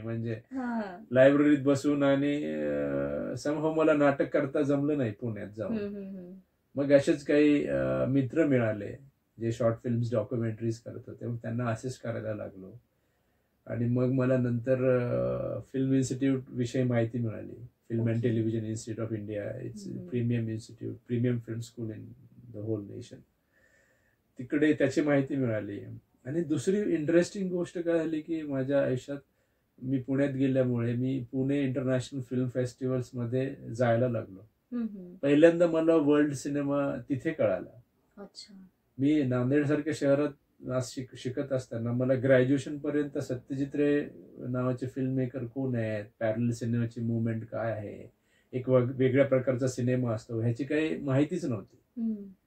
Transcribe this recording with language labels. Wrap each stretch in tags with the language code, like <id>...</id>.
<mr>म्हणजे लायब्ररीत बसून. आणि समहाव मला नाटक करता जमलं नाही पुण्यात जाऊन. मग असेच काही मित्र मिळाले जे शॉर्ट फिल्म्स, डॉक्युमेंटरीज करत होते. मग त्यांना असिस्ट करायला लागलो. आणि मग मला नंतर फिल्म इन्स्टिट्यूट विषयी माहिती मिळाली. Film and television institute of India.</mr> <en>It's premium institute, premium film school in the whole nation.</en> <mr>तिकडे त्याची माहिती मिळाली. आणि दुसरी इंटरेस्टिंग गोष्ट काय झाली की माझ्या आयुष्यात मी पुण्यात गेल्यामुळे मी पुणे इंटरनॅशनल फिल्म फेस्टिवल्स मध्ये जायला लागलो. पहिल्यांदा मला वर्ल्ड सिनेमा तिथे कळाला. मी नांदेड सारख्या शहरात शिकत असताना मला ग्रॅज्युएशन पर्यंत सत्यजित रे नावाचे फिल्म मेकर कोण आहेत, पॅरल सिनेमाची मुवमेंट काय आहे, एक वेगळ्या प्रकारचा सिनेमा असतो, ह्याची काही माहितीच नव्हती.</mr>